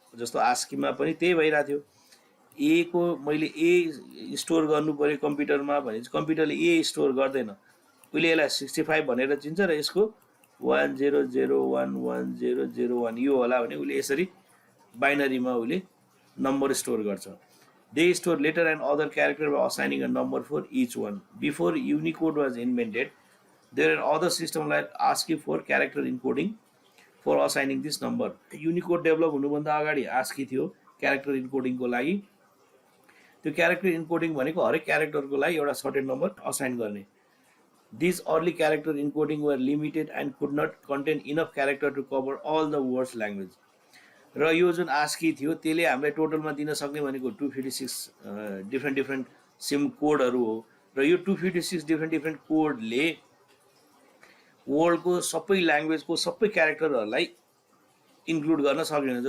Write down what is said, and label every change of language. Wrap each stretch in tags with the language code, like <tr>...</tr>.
<ne>जस्तो आस्कीमा पनि त्यही भइरहेको थियो। ए को मैले ए स्टोर गर्नु पऱ्यो कम्प्युटरमा भने चाहिँ कम्प्युटरले ए स्टोर गर्दैन, उसले यसलाई 65 भनेर चिन्छ र यसको 10011001 यो होला भने उसले यसरी बाइनरीमा उसले नम्बर स्टोर गर्छ।</ne> <en>They store letter and other character by assigning a number for each one. Before Unicode was invented, there are other systems like ASCII for character encoding for assigning this number.</en> <ne>Unicode develop हुनुभन्दा अगाडि ASCII थियो character इन्कोडिङको लागि। त्यो character encoding भनेको हरेक क्यारेक्टरको लागि एउटा certain number assign गर्ने।</ne> <en>These early character encoding were limited and could not contain enough character to cover all the world's language.</en> <ne>र यो जुन आस्की थियो त्यसले हामीलाई टोटलमा दिन सक्ने भनेको 256 डिफ्रेन्ट सिम कोडहरू हो। र यो 256 डिफ्रेन्ट कोडले वर्ल्डको सबै ल्याङ्ग्वेजको सबै क्यारेक्टरहरूलाई इन्क्लुड गर्न सक्दैन।</ne>